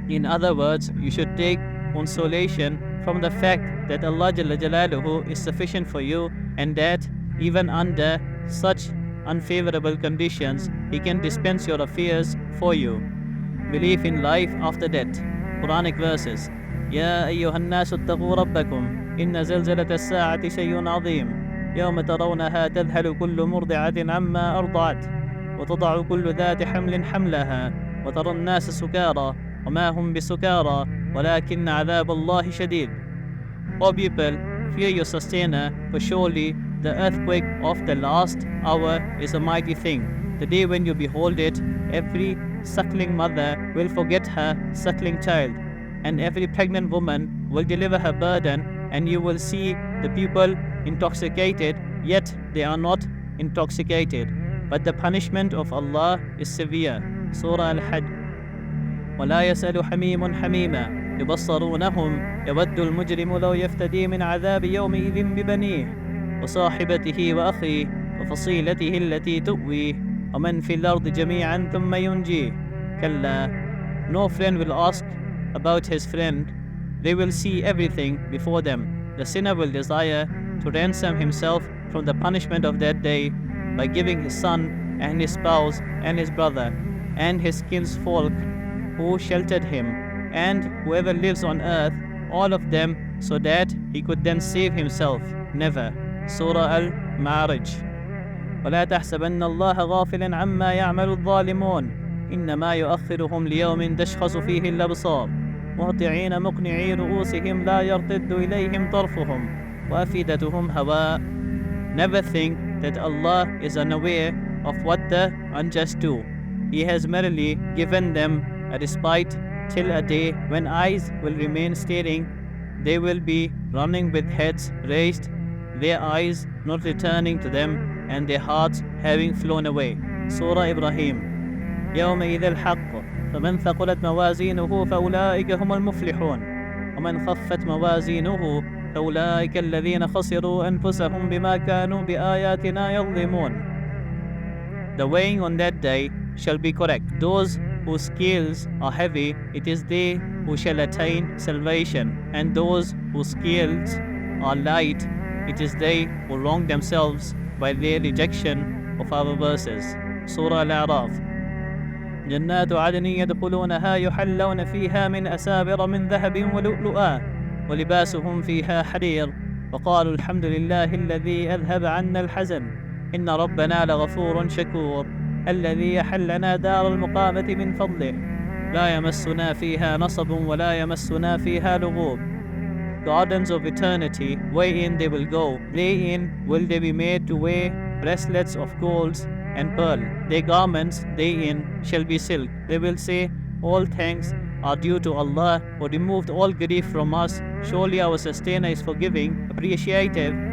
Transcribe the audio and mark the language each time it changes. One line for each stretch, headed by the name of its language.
English: In other words, you should take consolation from the fact that Allah Jalla Jalaluhu is sufficient for you, and that even under such unfavorable conditions, He can dispense your affairs for you. Belief in life after death. Quranic verses.
Arabic: يا أيها الناس اتقوا ربكم إن زلزلة الساعة شيء عظيم يوم ترونها تذهل كل مرضعة عما أرضعت وتضع كل ذات حمل حملها وترى الناس سكارى وما هم بسكارى ولكن عذاب الله شديد.
English: O people, fear your sustainer, for surely the earthquake of the last hour is a mighty thing. The day when you behold it, every suckling mother will forget her suckling child, and every pregnant woman will deliver her burden, and you will see the people intoxicated, yet they are not intoxicated. But the punishment of Allah is severe. Surah Al-Hajj.
Arabic: وَلَا يَسْأَلُ حَمِيمٌ حَمِيمًا يُبَصَّرُونَهُمْ يَوَدُّ الْمُجْرِمُ لَوْ يَفْتَدِي مِنْ عَذَابِ يَوْمِئِذٍ بِبَنِيهِ وصاحبته وأخيه وفصيلته التي تؤويه ومن في الأرض جميعا ثم ينجيه. كلا,
English: no friend will ask about his friend. They will see everything before them. The sinner will desire to ransom himself from the punishment of that day by giving his son and his spouse and his brother and his kinsfolk who sheltered him and whoever lives on earth, all of them, so that he could then save himself. Never. Surah Al-Ma'arij.
Arabic: ولا تحسبن الله غافلا عما يعمل الظالمون إنما يؤخرهم ليوم تشخص فيه الأبصار مهطعين مقنعي رؤوسهم لا يرتد إليهم طرفهم وأفئدتهم هواء.
English: Never think that Allah is unaware of what the unjust do. He has merely given them a respite till a day when eyes will remain staring. They will be running with heads raised, their eyes not returning to them, and their hearts having flown away. Surah Ibrahim.
Arabic: يومئذ الحق فمن ثقلت موازينه فأولئك هم المفلحون ومن خفت موازينه فأولئك الذين خسروا أنفسهم بما كانوا بآياتنا يظلمون.
English: The weighing on that day shall be correct. Those whose scales are heavy, it is they who shall attain salvation, and those whose scales are light, it is they who wrong themselves by their rejection of our verses. Surah Al-A'raf.
Arabic: جنات عدن يدخلونها يحلون فيها من أساور من ذهب ولؤلؤا ولباسهم فيها حرير وقالوا الحمد لله الذي أذهب عنا الحزن إن ربنا لغفور شكور الذي يحلنا دار المقامة من فضله لا يمسنا فيها نصب ولا يمسنا فيها لغوب.
English: Gardens of eternity, wherein they will go. Therein will they be made to wear bracelets of gold and pearl. Their garments therein shall be silk. They will say, all thanks are due to Allah, who removed all grief from us. Surely our sustainer is forgiving, appreciative,